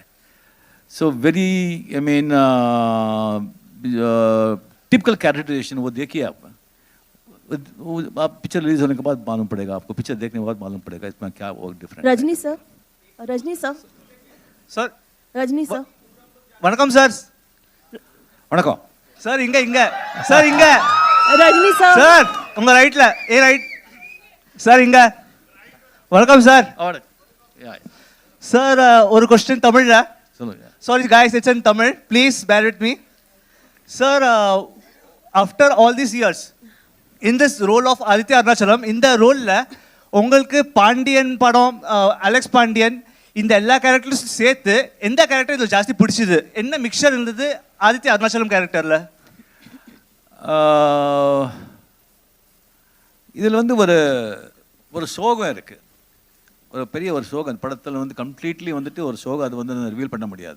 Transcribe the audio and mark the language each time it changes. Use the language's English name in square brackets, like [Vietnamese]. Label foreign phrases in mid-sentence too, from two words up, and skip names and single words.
[English] so very typical characterization [Hindi] वो देखिए आप पिक्चर रिलीज होने के बाद मालूम पड़ेगा आपको, पिक्चर देखने के बाद मालूम पड़ेगा इसमें क्या वो डिफरेंट। रजनी सर रजनी सर [Tamil] வணக்கம் சார்। வணக்கம் சார் இங்க சார் இங்க [Hindi] रजनी सर [Tamil] சார் உங்க ரைட்ல ரைட் சார் இங்க வணக்கம் சார்। [Hindi] और [Tamil] சார் ஒரு क्वेश्चन தமிழ்ல। சொல்லுங்க। [English] Sorry guys, it's in Tamil. Please bear with me. Sir, after all these years, in this role of Aditya Arunachalam, in the role la [Tamil] உங்களுக்கு பாண்டியன் படம், அலெக்ஸ் பாண்டியன், இந்த எல்லா கேரக்டர்ஸ் சேர்த்து எந்த கேரக்டர் இது ஜாஸ்தி பிடிச்சது? என்ன மிக்சர் இருந்தது ஆதித்ய அருணாச்சலம் கேரக்டர்ல? இதில் வந்து ஒரு சோகம் இருக்கு, ஒரு பெரிய ஒரு சோகம் படத்தில் வந்து கம்ப்ளீட்லி வந்துட்டு ஒரு சோகம், அது வந்து ரிவீல் பண்ண முடியாது.